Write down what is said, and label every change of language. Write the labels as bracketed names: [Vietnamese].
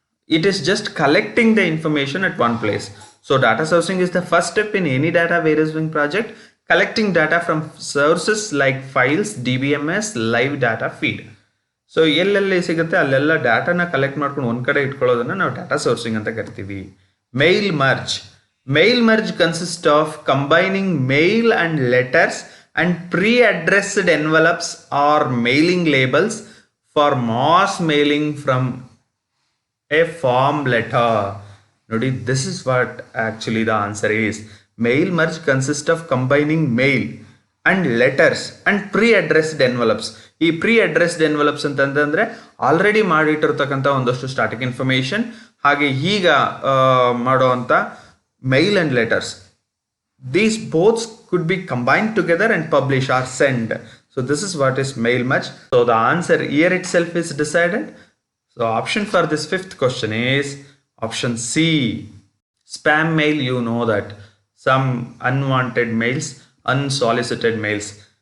[English] It is just collecting the information at one place. So data sourcing is the first step in any data warehousing project, collecting data from sources like files, DBMS, live data feed. [Kannada] So ಎಲ್ಲೆಲ್ಲಿ ಸಿಗುತ್ತೆ ಅಲ್ಲೆಲ್ಲ ಡಾಟಾನ collect ಮಾಡ್ಕೊಂಡು ಒಂದು ಕಡೆ ಇಟ್ಕೊಳ್ಳೋದನ್ನು ನಾವು data sourcing ಅಂತ ಕರಿತೀವಿ. [English] Mail merge consist of combining mail and letters and pre-addressed envelopes or mailing labels for mass mailing from a form letter. Nodi, this is what actually the answer is. Mail merge consists of combining mail and letters and pre-addressed envelopes. [Kannada] ಈ pre-addressed envelopes ಅಂತಂದ್ರೆ already ಮಾಡಿಟ್ಟಿರ್ತಕ್ಕಂಥ ಒಂದಷ್ಟು static information, ಹಾಗೆ ಈಗ ಮಾಡುವಂಥ male and letters. [English] These both could be combined together and publish or send. So this is what is mail merge. So the answer here itself is decided. So option for this 5th question is option C. Spam mail, you know that. Some unwanted mails, unsolicited mails.